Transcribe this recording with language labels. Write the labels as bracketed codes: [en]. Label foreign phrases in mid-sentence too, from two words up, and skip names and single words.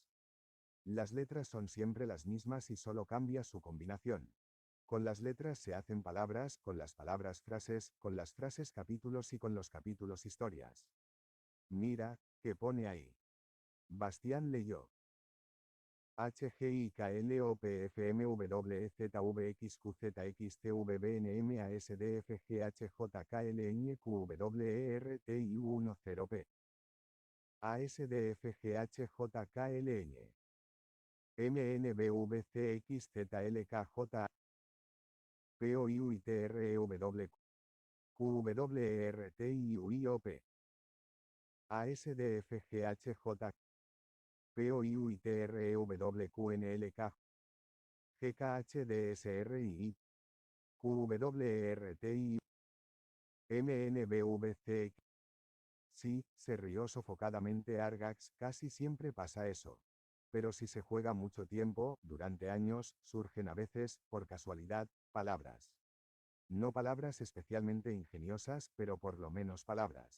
[es] Las letras son siempre las mismas y solo cambia su combinación. Con las letras se hacen palabras, con las palabras frases, con las frases capítulos y con los capítulos historias. Mira, ¿qué pone ahí? Bastián leyó. HGIKLOPFMWZWXQZXTVBNMASDFGHJKLNQWERTI10P. ASDFGHJKLN. MNBVCXZLKJ. POIUITREW. QWERTIUIOP. ASDFGHJ. POIUITREWQNLK. GKHDSRI. QWERTI. MNBVCX. Sí, se rió sofocadamente Argax, casi siempre pasa eso. Pero si se juega mucho tiempo, durante años, surgen a veces, por casualidad, palabras. No palabras especialmente ingeniosas, pero por lo menos palabras.